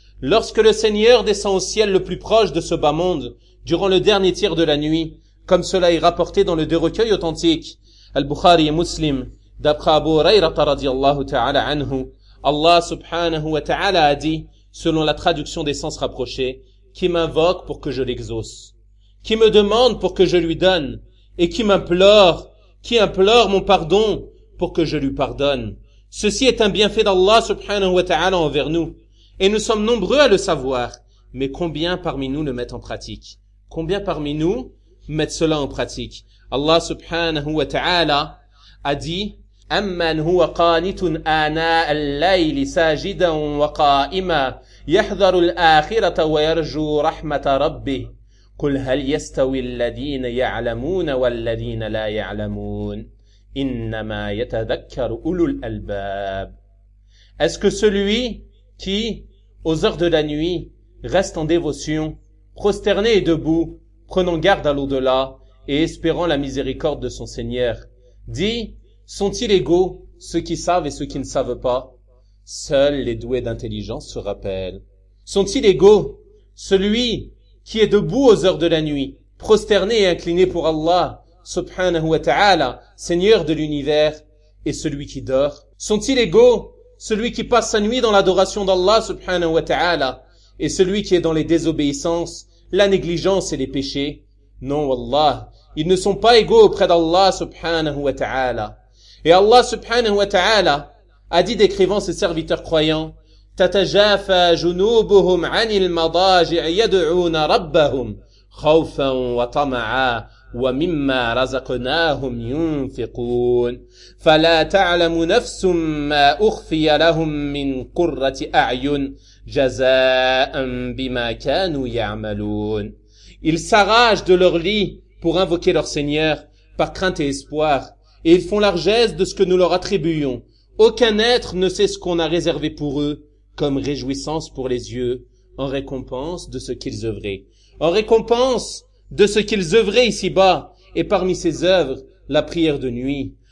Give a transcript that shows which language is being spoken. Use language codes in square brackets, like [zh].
[fr] Lorsque le Seigneur descend au ciel le plus proche de ce bas monde, durant le dernier tiers de la nuit, comme cela est rapporté dans les deux recueils authentiques, Al-Bukhari et Muslim, d'après Abu Hurayra radiallahu ta'ala anhu, Allah subhanahu wa ta'ala a dit, selon la traduction des sens rapprochés, qui m'invoque pour que je l'exauce, qui me demande pour que je lui donne, et qui implore mon pardon pour que je lui pardonne. Ceci est un bienfait d'Allah subhanahu wa ta'ala envers nous, et nous sommes nombreux à le savoir, mais combien parmi nous le mettent en pratique? Combien parmi nous mettent cela en pratique? Allah subhanahu wa ta'ala a dit, [ar] أَمَّنْ هُوَ قَانِتٌ آنَاءَ اللَّيْلِ سَاجِدًا وَقَائِمًا يَحْذَرُ الْآخِرَةَ وَيَرْجُو رَحْمَةَ رَبِّهِ قُلْ هَلْ يَسْتَوِي الَّذِينَ يَعْلَمُونَ وَالَّذِينَ لَا يَعْلَمُونَ إِنَّمَا يَتَذَكَّرُ أُولُو الْأَلْبَابِ. [fr] Est-ce que celui qui, aux heures de la nuit, reste en dévotion, prosterné et debout, prenant garde à l'au-delà et espérant la miséricorde de son Seigneur, dit, sont-ils égaux, ceux qui savent et ceux qui ne savent pas? Seuls les doués d'intelligence se rappellent. Sont-ils égaux, celui qui est debout aux heures de la nuit, prosterné et incliné pour Allah, subhanahu wa ta'ala, Seigneur de l'univers, et celui qui dort? Sont-ils égaux, celui qui passe sa nuit dans l'adoration d'Allah, subhanahu wa ta'ala, et celui qui est dans les désobéissances, la négligence et les péchés? Non, Allah, ils ne sont pas égaux auprès d'Allah subhanahu wa ta'ala. Et Allah subhanahu wa ta'ala a dit, décrivant ses serviteurs croyants, [ar] تتجافى جنوبهم عن المضاجع يدعون ربهم خوفا وطمعا ومما رزقناهم ينفقون فلا تعلم نفس ما أخفي لهم من قرة أعين جزاء بما كانوا يعملون. [fr] Ils s'arrachent de leur lit pour invoquer leur Seigneur par crainte et espoir, et ils font largesse de ce que nous leur attribuons. Aucun être ne sait ce qu'on a réservé pour eux comme réjouissance pour les yeux en récompense de ce qu'ils œuvraient. En récompense de ce qu'ils œuvraient ici-bas, et parmi ces œuvres, la prière de nuit.